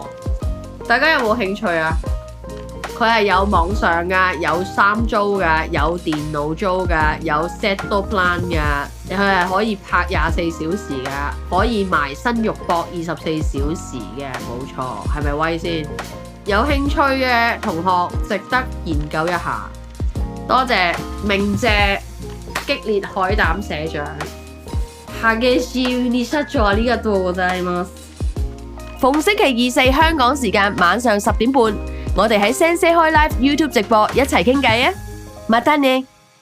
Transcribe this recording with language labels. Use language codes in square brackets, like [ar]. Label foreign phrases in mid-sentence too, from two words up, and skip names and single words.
[yue] 大家有冇興趣啊？佢係有網上㗎，有衫租㗎，有電腦租㗎，有 [en] set plan [yue] 㗎，佢係可以拍24小時㗎，可以埋身肉搏24小時嘅，冇錯，係咪威先？有興趣嘅同學值得研究一下。多謝鳴謝激烈海膽社長。 [ja] 激しいに社長ありがとうございます。 [yue] 逢星期2、4香港時間晚上10點半，我哋喺 Sensei 開 Live YouTube 直播一齊傾偈啊！またね。